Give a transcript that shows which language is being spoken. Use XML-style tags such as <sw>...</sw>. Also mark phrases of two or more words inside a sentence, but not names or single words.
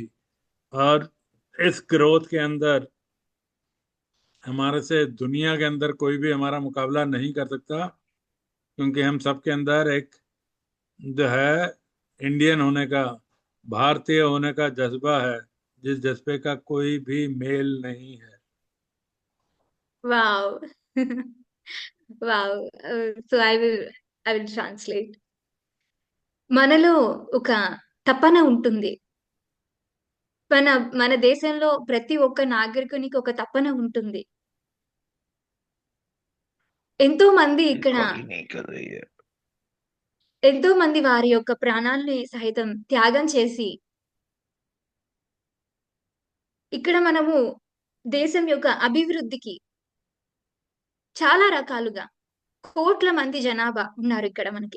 <hi>और इस ग्रोथ के अंदर हमारे से दुनिया के अंदर कोई भी हमारा मुकाबला नहीं कर सकता, क्योंकि हम सबके अंदर एक जो है इंडियन होने का, भारतीय होने का जज्बा है, जिस जज्बे का कोई भी मेल नहीं है।</hi> <en>Wow. Wow. So I will translate.</en> <te>మనలో ఒక తపన ఉంటుంది. మన దేశంలో ప్రతి ఒక్క నాగరికునికి ఒక తపన ఉంటుంది. ఎంతో మంది ఇక్కడ</te> <hi>Recording नहीं कर रही है.</hi> <te>ఎంతో మంది వారి యొక్క ప్రాణాల్ని సహితం త్యాగం చేసి ఇక్కడ మనము దేశం యొక్క అభివృద్ధికి చాలా రకాలుగా కోట్ల మంది జనాభా ఉన్నారు ఇక్కడ మనకి.</te>